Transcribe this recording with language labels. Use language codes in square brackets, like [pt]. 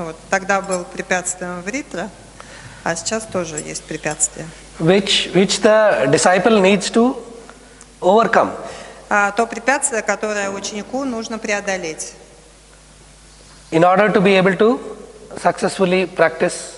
[ru] Тогда был препятствием Вритра, а сейчас тоже есть препятствие. [en] Which the disciple needs to overcome. [ru] То препятствие, которое ученику нужно преодолеть. [en] In order to be able to successfully practice.